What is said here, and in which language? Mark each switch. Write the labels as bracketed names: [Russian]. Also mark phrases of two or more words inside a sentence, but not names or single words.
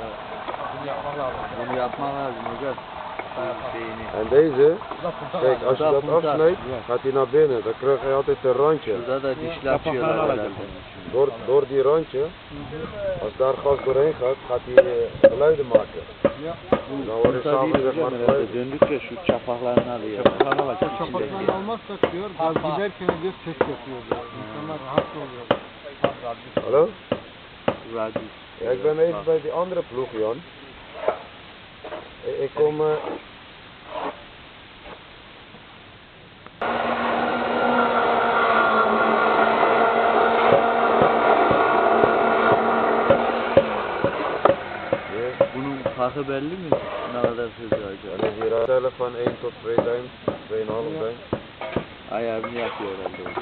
[Turkish] Bunu yapmak lazım hocam. [Dutch] En deze, kijk, als je dat afsnijdt, gaat hij naar binnen. Dan krijg je altijd een randje. [Turkish] Burada da dişli açıyorlar herhalde. [Dutch] Door die randje, als daar gas doorheen gaat, gaat hij geluiden maken. Dan hoor je s'avonds zeg maar geluiden. [Turkish] Döndükçe şu çapaklarını alıyor. Çapaklarını alacak. Çapaklarını almazsak diyor, gaz giderken diyor ses yapıyor diyor. İnsanlar rahatsız oluyor. [Dutch] Hallo? [Turkish] Radyo. [Dutch] Ja, ik ben even bij die andere ploeg, Jan. Ik kom... [Turkish] Bunun farkı belli mi? Ne kadar hızlı acaba? [Dutch] En is hier tellen van 1 tot 2 times, 2,5 times. [Turkish] Ayarını yapıyor herhalde.